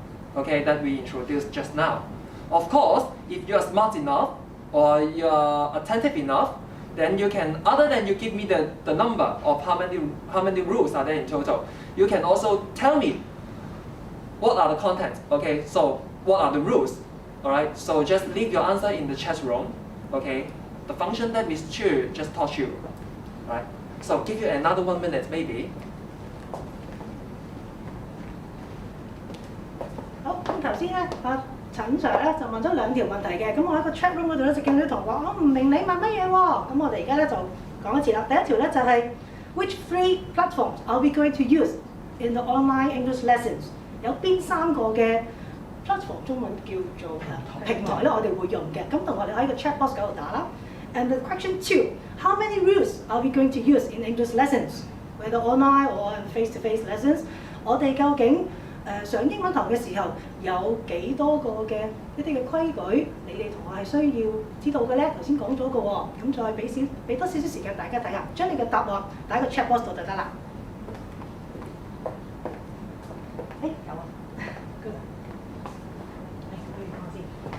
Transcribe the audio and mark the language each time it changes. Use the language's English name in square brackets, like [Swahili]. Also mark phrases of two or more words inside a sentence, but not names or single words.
[English] Okay, that we introduced just now. Of course, if you are smart enough or you are attentive enough, then you can, other than you give me the number of how many rules are there in total, you can also tell me what are the contents. Okay, so what are the rules? All right, so just leave your answer in the chat room. Okay, the function that Ms. Chu just taught you. All right, so give you another 1 minute maybe. [Cantonese] 好，咁頭先咧，陳 Sir 咧就問咗2條問題嘅，咁我喺個 [English] chat room [Cantonese] 嗰度咧就見到啲同學我唔明你問乜嘢喎，咁我哋而家咧就講一次啦。第一條咧就係 [English] Which three platforms are we going to use in the online English lessons？ [Cantonese] 有邊3個嘅 platform 中文叫做平台咧，我哋會用嘅。咁同我哋喺個 [English] chat box [Cantonese] 嗰度打啦。 [English] And the question 2, how many rules are we going to use in English lessons, whether online or face-to-face lessons？ [Cantonese] 我哋究竟上英文堂嘅時候有幾多個嘅一啲嘅規矩，你哋同學係需要知道嘅咧？頭先講咗個喎，咁再俾多少少時間大家睇下，將你嘅答案打喺個 [English] chat box [Cantonese] 度就得啦。有啊 ，good 啊，不如講先。